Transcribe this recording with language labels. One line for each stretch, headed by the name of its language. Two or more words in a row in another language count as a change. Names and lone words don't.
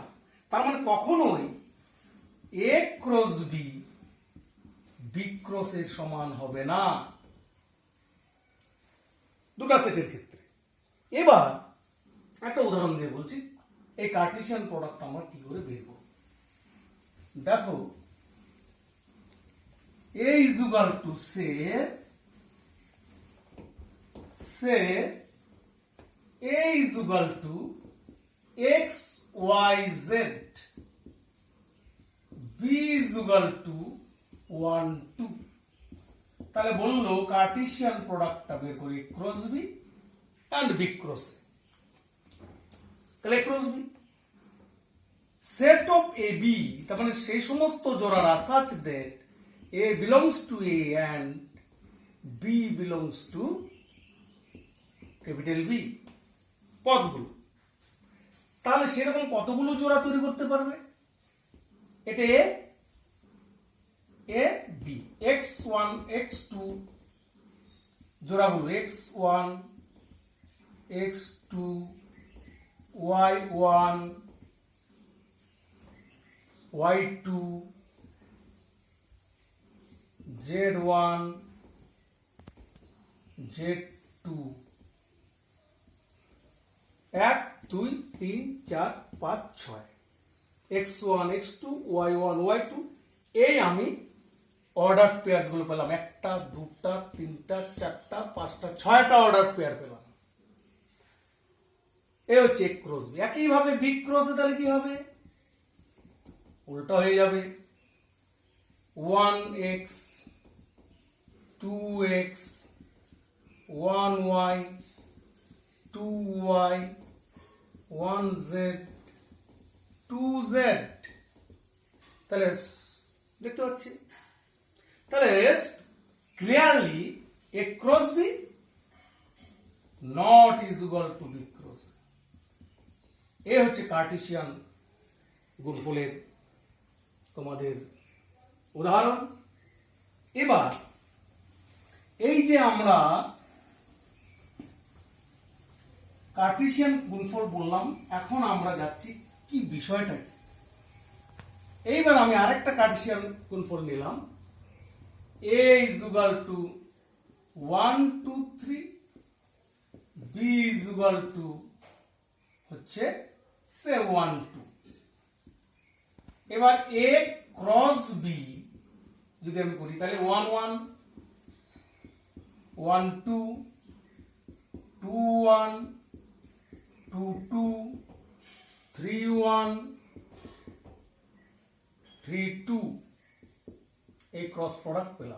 Bangla: তার মানে কখনোই
English: A cross B
Bangla: বি ক্রসের সমান হবে না দুটা সেটের ক্ষেত্রে। এবার একটা উদাহরণ দিয়ে বলছি এই
English: Cartesian product
Bangla: আমরা কি করে বের করব।
English: দেখো a is equal to say a is equal to x y z, b is equal to 1 2।
Bangla: তাহলে বললো
English: Cartesian product
Bangla: বের করি
English: cross B and B cross,
Bangla: তাহলে ক্রস বি
English: set of
Bangla: এ বি, তার মানে সেই সমস্ত জোড়ারা
English: such that A belongs to A and B belongs to capital B
Bangla: পদগুলো। তাহলে সেরকম কতগুলো জোড়া তৈরি করতে পারবে? এটা A A B x1 x2 জোড়াগুলো x1 x2 y1 y2 Z1 Z2 1 2 3 4 5 6 x1 x2 y1 y2, এই আমি
English: order pairs
Bangla: গুলো পেলাম, একটা দুটা তিনটা চারটা পাঁচটা ছয়টা
English: order pair
Bangla: পেলাম। এই হচ্ছে এক ক্রস বি। একইভাবে বি ক্রসে তাহলে কি হবে? উল্টা হয়ে যাবে, 1x 2x 1y 2y 1z 2z। তাহলে দেখতে পাচ্ছি, তাহলে
English: clearly A cross B not is equal to B cross.
Bangla: এ হচ্ছে কার্টেসিয়ান গুণফলের তোমাদের উদাহরণ। এবার এই যে আমরা কার্টেসিয়ান গুণফল বললাম, এখন আমরা যাচ্ছি কি বিষয়টা। এইবার আমি আরেকটা কার্টেসিয়ান গুণফল নিলাম,
English: a is equal to 1 2 3, b is equal to হচ্ছে সে 1 2।
Bangla: এবার a ক্রস b যদি আমি করি, তাহলে 1 1 1 2 2 1 2 2 3 1 3 2, এই
English: cross product
Bangla: পেলাম।